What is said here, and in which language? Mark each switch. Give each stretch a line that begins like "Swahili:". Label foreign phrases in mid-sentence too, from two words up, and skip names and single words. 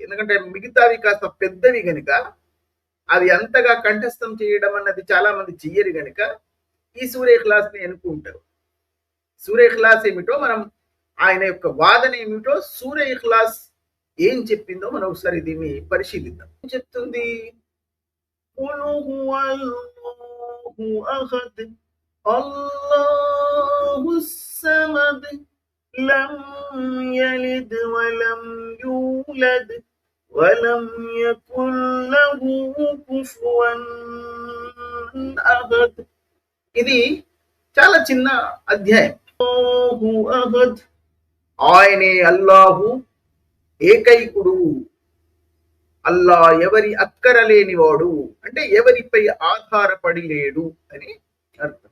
Telugu: ఎందుకంటే మిగతావి కాస్త పెద్దవి గనుక అది అంతగా కంఠస్థం చేయడం అన్నది చాలా మంది చెయ్యరు గనుక ఈ సూర్య ఇఖ్లాస్ ని ఎన్నుకుంటారు. సూర్య ఇఖ్లాస్ ఏమిటో, మనం ఆయన యొక్క వాదన ఏమిటో, సూర్య ఇఖ్లాస్ ఏం చెప్పిందో మనం ఒకసారి దీన్ని పరిశీలిద్దాం. ఏం చెప్తుంది?
Arabic: قل هو الله أحد الله الصمد لم يلد ولم يولد ولم يكن له كفوا أحد.
Telugu: ఇది చాలా చిన్న అధ్యాయం.
Arabic: الله أحد,
Telugu: ఆయనే అల్లాహు ఏకైకుడు. అల్లా ఎవరి అక్కరలేనివాడు, అంటే ఎవరిపై ఆధారపడి లేడు అని అర్థం.